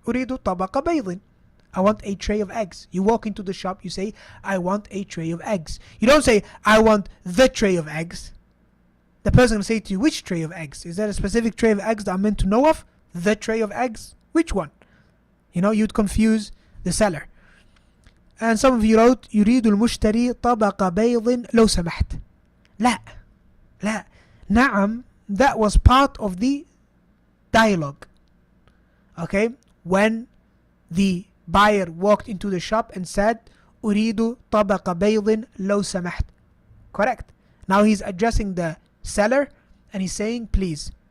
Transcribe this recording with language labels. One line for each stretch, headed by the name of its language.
Arabic: أريد طبق بيض.
English: I want a tray of eggs. You walk into the shop, you say, I want a tray of eggs. You don't say, I want the tray of eggs. The person will say to you, which tray of eggs? Is there a specific tray of eggs that I'm meant to know of? The tray of eggs? Which one? You know, you'd confuse the seller. And some of you wrote,
Arabic: يريد المشتري طبق بيض لو سمحت. لا. نعم,
English: that was part of the dialogue. Okay? When the buyer walked into the shop and said,
Arabic: أريد طبق بيض لو سمحت.
English: Correct. Now he's addressing the seller and he's saying, please.